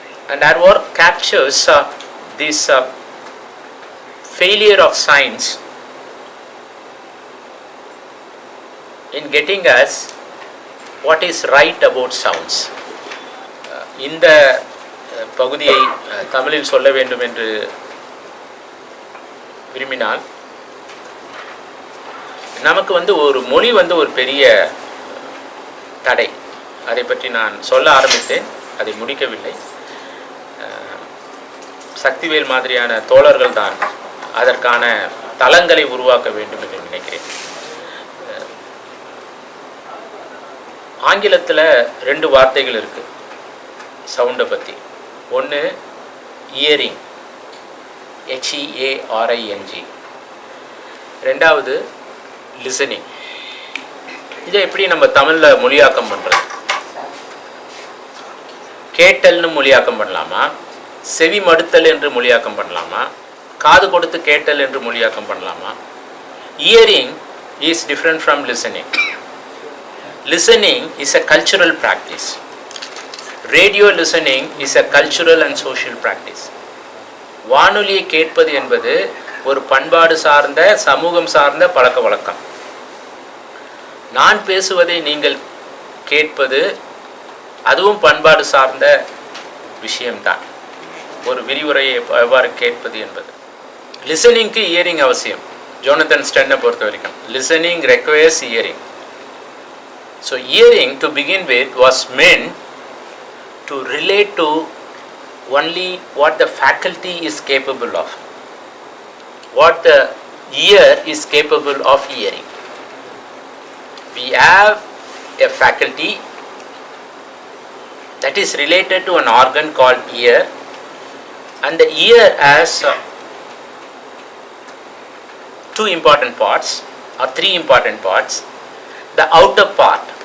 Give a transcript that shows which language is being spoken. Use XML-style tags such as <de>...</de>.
<en>And that work captures this failure of science in getting us what is right about sounds.</en> <ta>இந்த பகுதியை தமிழில் சொல்ல வேண்டும் என்று விரும்பினால், நமக்கு ஒரு மொழி ஒரு பெரிய தடை. அதை பற்றி நான் சொல்ல ஆரம்பித்தேன், அதை முடிக்கவில்லை. சக்திவேல் மாதிரியான தோழர்கள் தான் அதற்கான தளங்களை உருவாக்க வேண்டும் என்று நினைக்கிறேன். ஆங்கிலத்தில் 2 வார்த்தைகள் இருக்கு சவுண்டை பற்றி. ஒன்று இயரிங், HEARING. ரெண்டாவது லிசனிங். இதை எப்படி நம்ம தமிழில் மொழியாக்கம் பண்ணுறது? கேட்டல்னு மொழியாக்கம் பண்ணலாமா, செவி மடுத்தல் என்று மொழியாக்கம் பண்ணலாமா, காது கொடுத்து கேட்டல் என்று மொழியாக்கம் பண்ணலாமா?</ta> <en>Hearing is different from listening. Listening is a cultural practice. Radio listening is a cultural and social practice.</en> <ta>வானொலியை கேட்பது என்பது ஒரு பண்பாடு சார்ந்த, சமூகம் சார்ந்த பழக்க வழக்கம். நான் பேசுவதை நீங்கள் கேட்பது அதுவும் பண்பாடு சார்ந்த விஷயம்தான். ஒரு விரிவுரையை எவ்வாறு கேட்பது என்பது. லிசனிங்க்கு இயரிங் அவசியம். ஜோனதன் ஸ்டென்னை பொறுத்த வரைக்கும்</ta> <en>listening requires hearing. So hearing to begin with was meant to relate to only what the faculty is capable of, what the ear is capable of hearing. We have a faculty that is related to an organ called ear, and the ear has 2 important parts or 3 important parts. The outer part.</en>